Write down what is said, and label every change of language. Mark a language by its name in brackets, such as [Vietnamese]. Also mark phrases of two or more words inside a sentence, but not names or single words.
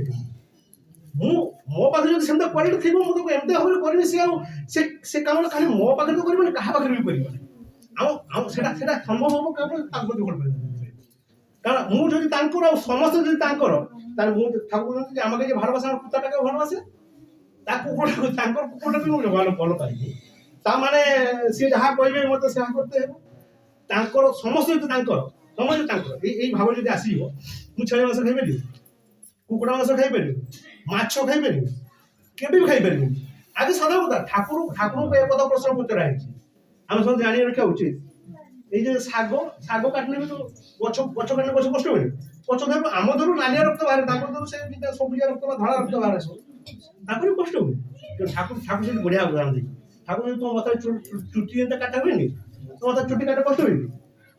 [Odia] ମୋ ପାଖରେ ଯଦି ସେମିତି କ୍ୱାଲିଟି ଥିବ, ମୁଁ ତାକୁ ଏମିତି ଭାବରେ କରିବି, ସେ କାମଟା ଖାଲି ମୋ ପାଖରେ ତ କରିବନି, କାହା ପାଖରେ ବି କରିବନି। ଆଉ ସେଟା ସମ୍ଭବ ହବ କେବଳ ତାଙ୍କୁ ଭଲ ପାଇବା। କାରଣ ମୁଁ ଯଦି ତାଙ୍କର ଆଉ ସମସ୍ତେ ଯଦି ତାଙ୍କର, ତାହେଲେ ମୁଁ ଠାକୁର କହୁଛନ୍ତି ଯେ [Bangla] আমাকে যে ভালোবাসে আমার কুত্তাটাকে ভালোবাসে, [Odia] ତା କୁକୁରଟାକୁ ତାଙ୍କର କୁକୁରଟାକୁ ମୁଁ ଭଲ ପାଇବି। ତା ମାନେ ସିଏ ଯାହା କହିବେ ମତେ ସେହା করতে ହେବ ତାଙ୍କର ସମସ୍ତେ ଯଦି ତାଙ୍କର ସମସ୍ତେ ତାଙ୍କର ଏଇ ଭାବ ଯଦି ଆସିଯିବ ମୁଁ ଛେଳି ମାଂସ ଖାଇପାରିବି କୁକୁଡ଼ା ମାଂସ ଖାଇପାରିବି ମାଛ ଖାଇପାରିବି କେବେ ବି ଖାଇପାରିବିନି ଆଜି ସାଧା କଥା ଠାକୁରଙ୍କୁ ଏ କଥା ପ୍ରଶ୍ନ ପଚରା ହେଇଛି ଆମେ ସବୁ ଜାଣି ରଖିବା ଉଚିତ [Bangla] এই যে [Odia] ଶାଗ କାଟିଲେ ବି ତ ଗଛ କାଟିଲେ ଗଛ କଷ୍ଟ ହୁଏ ଗଛ ଧରୁ ଆମ ଧରୁ ନାଲିଆ ରକ୍ତ ବାହାରେ ତାଙ୍କର ଧରୁ ସେ ସବୁଜିଆ ରକ୍ତ ବା ଧଳା ରକ୍ତ ବାହାରେ ସବୁ ତାଙ୍କର ବି କଷ୍ଟ ହୁଏ କିନ୍ତୁ ଠାକୁର ସେଠି ବଢିଆ ଉଦାହରଣ ଦେଇଛି ଠାକୁର ଯଦି ତୁମ ମତେ ଚୁଟି ଯେମିତି କାଟା ହୁଏନି ତୁମ ମତେ ଚୁଟି କାଟେ କଷ୍ଟ ହୁଏନି ତୁମ